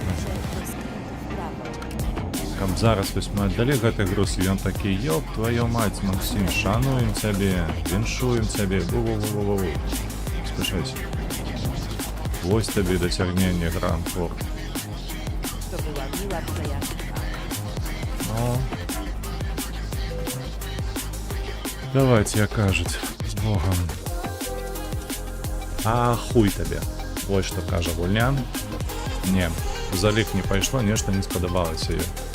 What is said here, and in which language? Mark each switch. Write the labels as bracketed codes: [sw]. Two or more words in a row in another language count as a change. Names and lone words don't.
[pl] Do skrętu w prawo. [be] Каб зараз вось мы аддалі гэты груз, і ён такі, [ru] ёб твою мать, Максим, [be] шануем цябе, віншуем цябе, ву-ву-ву-ву-ву. Спішайся. Вось табе дасягненне Гранд-Форд. [pl] To była miła przejażdżka. [be] Ну, давайте, як кажуць, з Богом. А хуй табе. Вось што кажа гульня. Не, у залік не пайшло, нешта не спадабалася ёй.